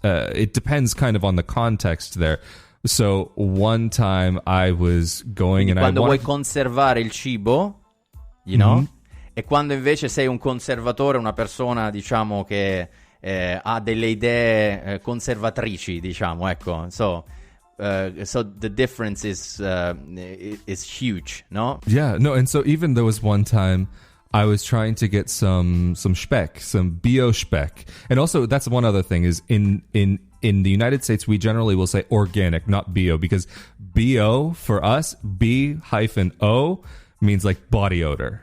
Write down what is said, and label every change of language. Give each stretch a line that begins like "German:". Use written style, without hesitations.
English: It depends kind of on the context there. So one time I was going and
Italian: quando vuoi conservare il cibo,
English: you know,
Italian: e quando invece sei un conservatore, una persona, diciamo, che ha delle idee conservatrici, diciamo, ecco. So
English: so the difference is huge, no? Yeah, no, and so even there was one time I was trying to get some Speck, some bio Speck. And also, that's one other thing, is in the United States, we generally will say organic, not bio, because bio, for us, B-O, means like body odor.